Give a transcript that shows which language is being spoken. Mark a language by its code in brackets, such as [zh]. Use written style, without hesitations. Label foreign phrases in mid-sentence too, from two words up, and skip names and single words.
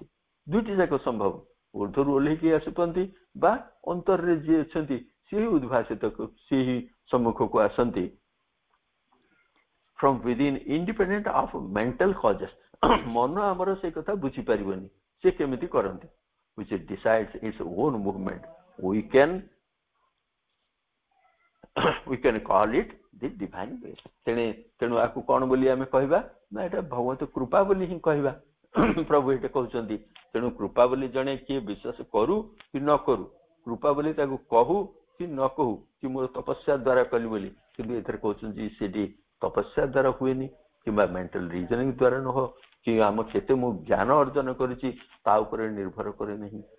[or] ଦୁଇଟି ଯାକ ସମ୍ଭବ, ଉର୍ଦ୍ଧ୍ୱରୁ ଓହ୍ଲେଇକି ଆସୁଛନ୍ତି ବା ଅନ୍ତରରେ ଯିଏ ଅଛନ୍ତି ସିଏ ହିଁ ଉଦ୍ଭାସିତ, ସିଏ ହିଁ ସମ୍ମୁଖକୁ ଆସନ୍ତି। [en] from within, independent of mental causes। [or] ମନ ଆମର ସେଇ କଥା ବୁଝିପାରିବନି ସେ କେମିତି କରନ୍ତି, [en] which decides its own movement। we can call it the divine grace। [or] ତେଣୁ ଆକୁ କଣ ବୋଲି ଆମେ କହିବା ନା, ଏଟା ଭଗବତ କୃପା ବୋଲି ହିଁ କହିବା। ପ୍ରଭୁ ଏଇଟା କହୁଛନ୍ତି। ତେଣୁ କୃପା ବୋଲି ଜଣେ କିଏ ବିଶ୍ୱାସ କରୁ କି ନ କରୁ, କୃପା ବୋଲି ତାକୁ କହୁ କି ନ କହୁ, କି ମୋର ତପସ୍ୟା ଦ୍ୱାରା କଲି ବୋଲି, କିନ୍ତୁ ଏଥିରେ କହୁଛନ୍ତି ସେଠି ତପସ୍ୟା ଦ୍ୱାରା ହୁଏନି କିମ୍ବା [en] mental reasoning [or] ଦ୍ୱାରା ନୁହଁ, କି ଆମ କେତେ ମୁଁ ଜ୍ଞାନ ଅର୍ଜନ କରିଛି ତା ଉପରେ ନିର୍ଭର କରେ ନାହିଁ।